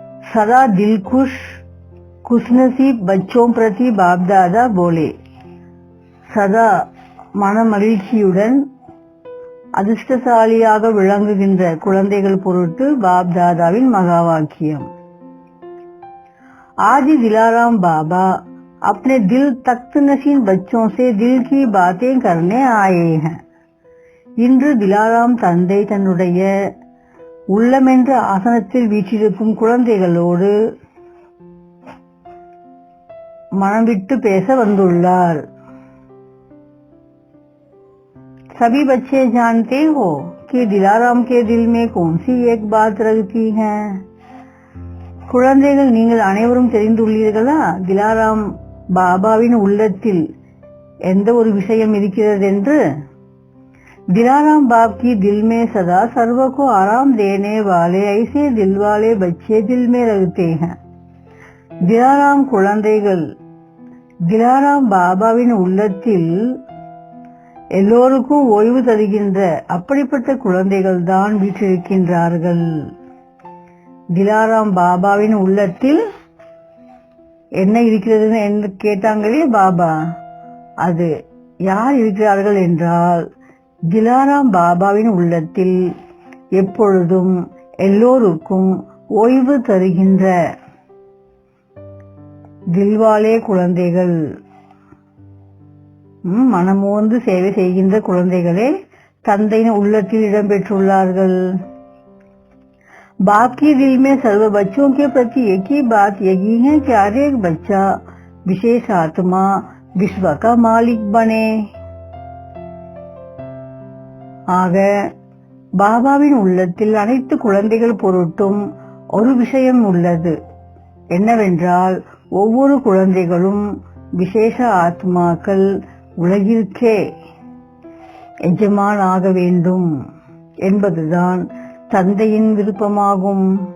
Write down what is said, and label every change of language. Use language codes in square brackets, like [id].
[hi] சதா தில்குஷ் குஷ்நசீப் பச்சோம் பிரதி பாப்தாதா போலே. [ta] சதா மனமகிழ்ச்சியுடன் அதிர்ஷ்டசாலியாக விளங்குகின்ற குழந்தைகள் பொருட்டு பாப்தாதாவின் மகா வாக்கியம். [hi] आज दिलाराम बाबा अपने दिल तख्त नशीन बच्चों से दिल की बातें करने आए हैं. [ta] இன்று திலாராம் தந்தை தன்னுடைய உள்ளமென்ற ஆசனத்தில் வீற்றிருக்கும் குழந்தைகளோடு மனம் விட்டு பேச வந்துள்ளார். [hi] सभी बच्चे जानते हो कि दिलाराम के दिल में कौन सी एक बात रखती है. [ta] குழந்தைகள், நீங்கள் அனைவரும் தெரிந்துள்ளீர்களா, திலாராம் பாபாவின் உள்ளத்தில் எந்த ஒரு விஷயம் இருக்கிறது என்று. [hi] दिलाराम बाप की दिल में सदा सर्व को आराम देने वाले ऐसे दिल वाले बच्चे दिल में रखते हैं. [ta] திலாராம் குழந்தைகள் திலாராம் பாபாவின் உள்ளத்தில் எல்லோருக்கும் ஓய்வு தருகின்ற அப்படிப்பட்ட குழந்தைகள் தான் வீற்றிருக்கின்றார்கள். திலாராம் பாபாவின் உள்ளத்தில் என்ன இருக்கிறது என்று கேட்டாங்களே பாபா, அது யார் இருக்கிறார்கள் என்றால் திலாராம் பாபாவின் உள்ளத்தில் எப்பொழுதும் எல்லோருக்கும் ஓய்வு தருகின்ற தில்வாலே குழந்தைகள், மனமோந்து சேவை செய்கின்ற குழந்தைகளே தந்தையின் உள்ளத்தில் இடம்பெற்றுள்ளார்கள். [hi] बाप के दिल में सर्व बच्चों के प्रति एक ही बात यही है कि हर एक बच्चा विशेष आत्मा विश्व का मालिक बने. [ta] ஆக பாபாவின் உள்ளத்தில் அனைத்து குழந்தைகள் பொருட்டும் ஒரு விஷயம் உள்ளது. என்னவென்றால் ஒவ்வொரு குழந்தைகளும் விசேஷ ஆத்மாக்கள் உலகிற்கே எஜமான் ஆக வேண்டும் என்பதுதான் தந்தையின் விருப்பமாகும்.